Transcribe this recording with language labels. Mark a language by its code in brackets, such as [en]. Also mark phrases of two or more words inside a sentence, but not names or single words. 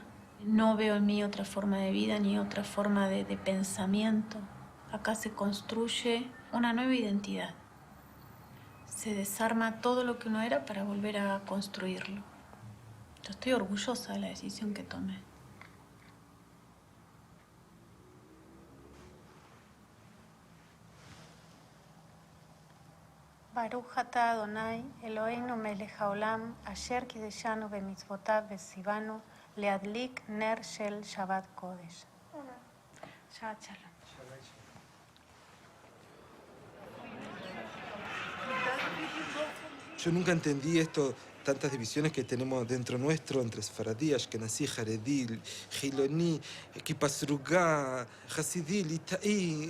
[es] No veo en mí otra forma de vida ni otra forma de pensamiento. Acá se construye una nueva identidad. Se desarma todo lo que uno era para volver a construirlo. Yo estoy orgullosa de la decisión que tomé. [he] ברוך אתה אדוני אלהינו מלך העולם אשר קדשנו במצותיו וצונו להדליק נר של שבת קודש. שבת שלום. [es] Yo nunca entendí esto, tantas divisiones que tenemos dentro nuestro entre Sefaradí, Ashkenazí, Jaredí, Giloní, Kippah Srugá, Hasidí, Litaí.